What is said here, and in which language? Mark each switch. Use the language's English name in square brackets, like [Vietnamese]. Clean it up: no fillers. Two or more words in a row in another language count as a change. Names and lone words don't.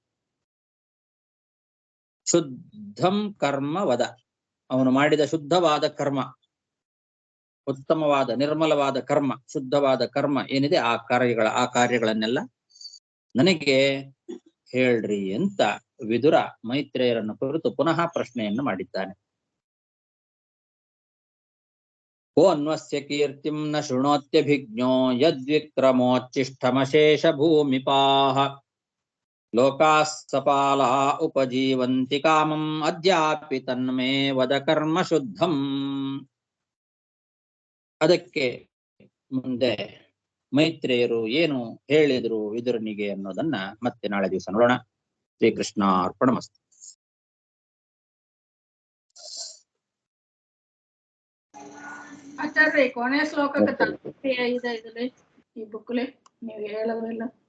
[Sanskrit] ಶುದ್ಧಂ ಕರ್ಮ ವದ, [Kannada] ಅವನು ಮಾಡಿದ ಶುದ್ಧವಾದ ಕರ್ಮ, ಉತ್ತಮವಾದ ನಿರ್ಮಲವಾದ ಕರ್ಮ, ಶುದ್ಧವಾದ ಕರ್ಮ ಏನಿದೆ ಆ ಕಾರ್ಯಗಳನ್ನೆಲ್ಲ ನನಗೆ ಹೇಳ್ರಿ ಅಂತ ವಿದುರ ಮೈತ್ರೇಯರನ್ನು ಕುರಿತು ಪುನಃ ಪ್ರಶ್ನೆಯನ್ನು ಮಾಡಿದ್ದಾನೆ. [Sanskrit] ಕೋ ಅನ್ವಸ್ಯ ಕೀರ್ತಿಂ ನ ಶೃಣೋತ್ಯಭಿಜ್ಞೋ ಯದ್ವಿಕ್ರಮೋಚ್ಚಿಷ್ಟಮಶೇಷ ಭೂಮಿಪಾಹ ಲೋಕಾಸ್ ಸಪಾಲಾ ಉಪಜೀವಂತಿ ಕಾಮಂ ಅದ್ಯಾಪಿ ತನ್ಮೇ ವದ ಕರ್ಮ ಶುದ್ಧಂ. [Kannada] ಅದಕ್ಕೆ ಮುಂದೆ ಮೈತ್ರೇಯರು ಏನು ಹೇಳಿದ್ರು ವಿದುರನಿಗೆ ಅನ್ನೋದನ್ನ ಮತ್ತೆ ನಾಳೆ ದಿವಸ ನೋಡೋಣ. [Sanskrit] ಶ್ರೀಕೃಷ್ಣ ಅರ್ಪಣಮಸ್ತು. [Kannada] ಆಚಾರ್ಯ ಕೊನೆ ಶ್ಲೋಕಕ್ಕೆ ತಾತ್ಪರ್ಯ ಇದೆ ಇದ್ರಲ್ಲಿ, ಈ ಬುಕ್ಲಿ ನೀವು ಹೇಳೋದ್ರೆಲ್ಲ